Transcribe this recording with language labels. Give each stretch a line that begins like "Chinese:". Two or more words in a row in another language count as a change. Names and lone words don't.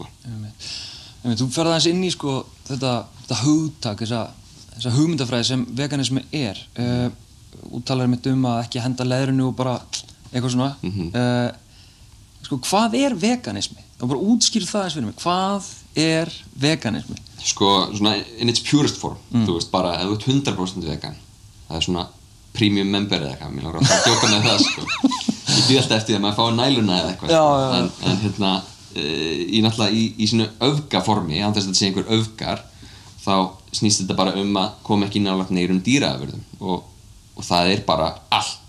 Icelandic: Þú ferð aðeins inn í, sko, þetta hugtak, þessa hugmyndafræði sem veganismi er. Þú talar mitt að ekki henda leðrinu og bara eitthvað svona. Sko, hvað er veganismi? Og bara útskýr það eins fyrir mig. Hvað er veganismi? Sko, svona
English: in its purest form.
Icelandic: Þú veist, bara ef þú ert 100% vegan, það er svona
English: premium member
Icelandic: eða eitthvað. Mér langar alltaf að djóka með það, sko. Ég býð alltaf eftir að maður fái næluna eða eitthvað, sko. En náttúrulega í sínu öfgaformi, án þess að þetta sé einhver öfgar, þá snýst þetta bara að koma ekki nálægt neyrum dýraafurðum og það er bara allt.